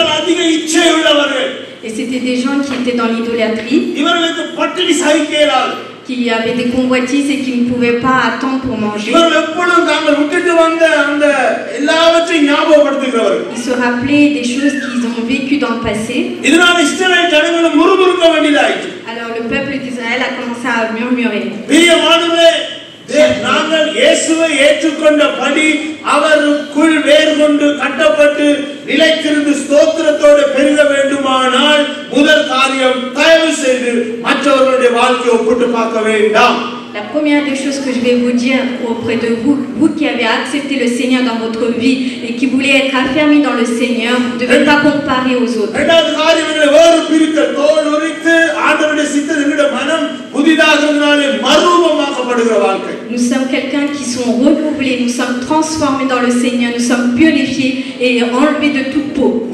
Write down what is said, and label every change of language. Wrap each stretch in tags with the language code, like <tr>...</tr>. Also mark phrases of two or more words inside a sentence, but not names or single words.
<fr>Et c'était des gens qui étaient dans l'idolâtrie, qui avaient des convoitises et qui ne pouvaient pas attendre pour manger. Ils se rappelaient des choses qu'ils ont vécues dans le passé. Alors le peuple d'Israël a commencé à murmurer.</fr> <ta>நாங்கள் இயேசுவை ஏற்றுக்கொண்டபடி அவருக்குள் வேர் கொண்டு கட்டப்பட்டு நிலைத்திருந்து ஸ்தோத்திரத்தோடு பெருக வேண்டுமானால் முதல் காரியம் தயவு செய்து மற்றவர்களுடைய வாழ்க்கையை ஒப்பிட்டு பார்க்க வேண்டாம்.</ta> <fr>La première des choses que je vais vous dire auprès de vous, vous qui avez accepté le Seigneur dans votre vie et qui voulez être affermis dans le Seigneur, vous ne devez pas comparer aux autres. Nous sommes quelqu'un qui sont renouvelés, nous sommes transformés dans le Seigneur, nous sommes purifiés et enlevés de toute peau.</fr>